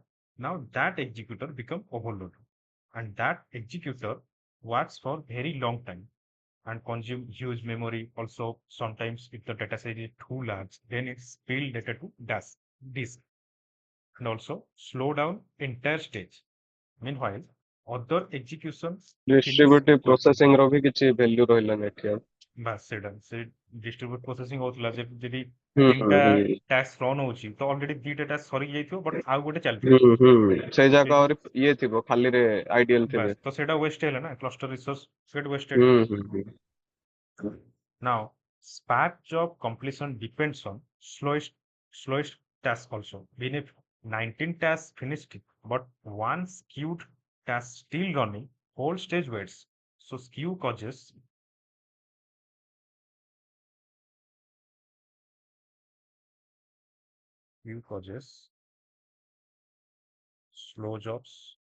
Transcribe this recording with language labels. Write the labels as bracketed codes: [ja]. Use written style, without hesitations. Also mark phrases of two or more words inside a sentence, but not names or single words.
[en] Now that executor become overloaded, and that executor works for very long time and consume huge memory. Also, sometimes if the data size is too large, then it spill data to disk, and also slow down entire stage. Meanwhile, other executions finish Distributive quickly. [or] processing ର ବି କିଛି value ରହିଲାନି ଏଠି ଆଉ। ବାସ୍ ସେଇଟା ସେ [en] distribute processing [or] ହଉଥିଲା ଯଦି ହୁଁ ତିନିଟା ହୁଁ [en] task run [or] ହଉଛି ତ ଅଲରେଡି ଦିଟା ଟାସ୍କ ସରି ଯାଇଥିବ ବଟ୍ ଆଉ ଗୋଟେ ଚାଲିଥିବ। ହୁଁ ସେଇ ତ ଯାକ ସେଇ ଆହୁରି ଇଏ ଥିବ ଖାଲିରେ ଆଇଡିଆଲ ଥିବେ। ବାସ୍ ତ ସେଇଟା ୱେଷ୍ଟ ହେଲା ନା, [en] cluster resource get wasted. [or] ହୁଁ। [en] Now, Spark job completion depends on slowest task also. Even if 19 tasks finished, but one skewed task still running, whole stage waits. So skew causes slow jobs